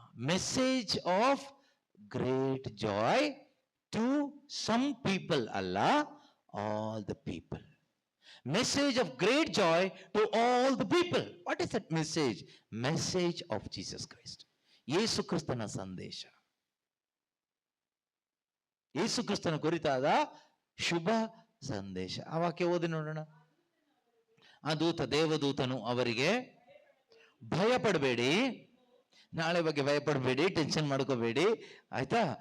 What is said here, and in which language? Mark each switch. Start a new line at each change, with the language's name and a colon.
English: Message of great joy to some people ಅಲ್ಲ, all the people. Message of great joy to all the people. What is that message? Message of Jesus Christ.
Kannada: ಯೇಸು ಕ್ರಿಸ್ತನ ಸಂದೇಶ, ಯೇಸು ಕ್ರಿಸ್ತನ ಕುರಿತಾದ ಶುಭ ಸಂದೇಶ. ಆ ವಾಕ್ಯ ಓದಿ ನೋಡೋಣ. ಆ ದೇವದೂತನು ಅವರಿಗೆ, ಭಯಪಡಬೇಡಿ, ನಾಳೆ ಬಗ್ಗೆ ಭಯಪಡಬೇಡಿ, ಟೆನ್ಷನ್ ಮಾಡ್ಕೋಬೇಡಿ, ಆಯ್ತಾ?